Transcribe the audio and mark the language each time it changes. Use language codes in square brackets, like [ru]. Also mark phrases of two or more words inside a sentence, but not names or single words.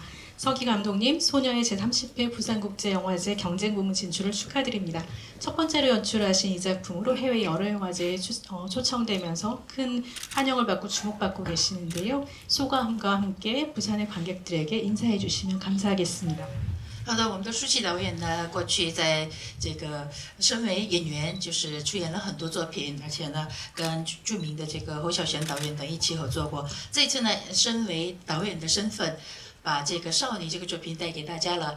[ko] 서기 감독님, 소녀의 제30회 부산국제영화제 경쟁부문 진출을 축하드립니다. 첫 번째로 연출하신 이 작품으로 해외 여러 영화제에 초청되면서 큰 환영을 받고 주목받고 계시는데요. 소감과 함께 부산의 관객들에게 인사해 주시면 감사하겠습니다. [zh] 好的，我们的舒淇导演呢，过去在这个身为演员，就是出演了很多作品，而且呢，跟著名的这个侯孝贤导演等一起合作过。这次呢，身为导演的身份，把这个少女这个作品带给大家了。